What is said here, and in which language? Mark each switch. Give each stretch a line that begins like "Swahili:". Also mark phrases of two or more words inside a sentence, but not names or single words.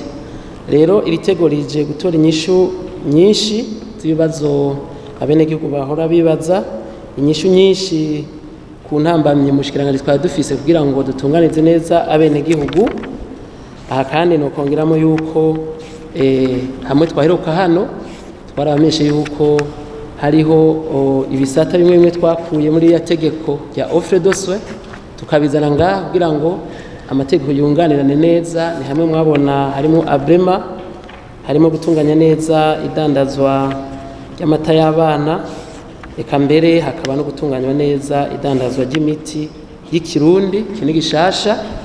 Rundi: Rero iri tego rije gutora inyishu nyinshi z'ibibazo abenegihugu bahora bibaza, inyishu nyinshi ku ntambamye mushikiranganje twari dufise kugira ngo dutunganize neza abenegihugu. Aha kandi no kongeramo yuko hamwe twaheruka hano twarabameshe yuko hariho ibisata bimwe bimwe twakuye muri ya tegeko ya
French: offre de soins
Rundi: tukabizana ngaha kugira ngo amategeko yunganirane neza. Ni hamwe mwabona harimo abrema, harimo gutunganya neza idandazwa y'amata y'abana, eka mbere hakaba no gutunganywa neza idandazwa ry'imiti y'ikirundi kini gishasha.